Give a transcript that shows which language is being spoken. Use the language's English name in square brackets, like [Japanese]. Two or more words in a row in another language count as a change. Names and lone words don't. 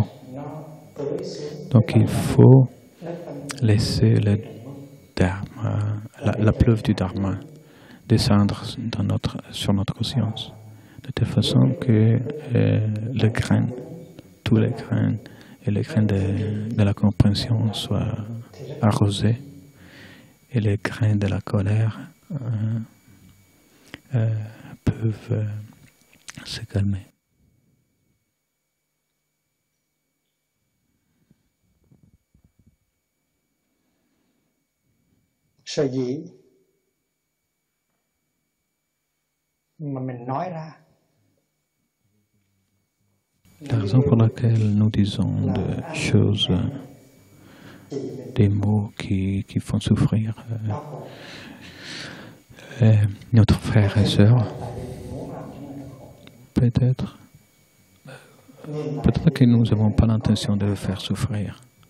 [French] Donc il faut laisser le Dharma, la preuve du Dharma descendre sur notre conscience, de telle façon que les graines, tous les graines et les graines de la compréhension soient arrosés et les graines de la colère peuvent se calmer. [Vietnamese] Sở dĩ mà mình nói ra [French] La raison pour laquelle nous disons des choses, des mots qui font souffrir notre frère et sœur, peut-être que nous n'avons pas l'intention de le faire souffrir.